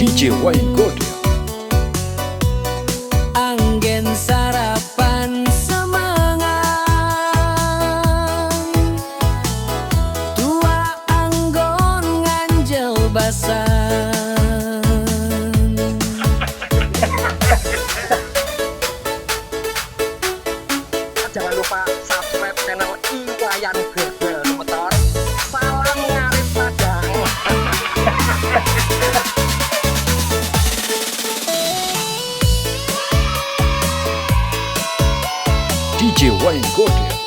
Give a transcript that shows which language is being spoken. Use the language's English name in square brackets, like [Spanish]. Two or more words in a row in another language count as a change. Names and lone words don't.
[Indonesian] DJ Wayne Gode. [Balinese] anggen sarapan semangat tua anggon nganjel basan. [Indonesian] Jangan lupa subscribe channel Iwayan Gede Motor. Salam ngarep Padang. DJ Wayne Gode.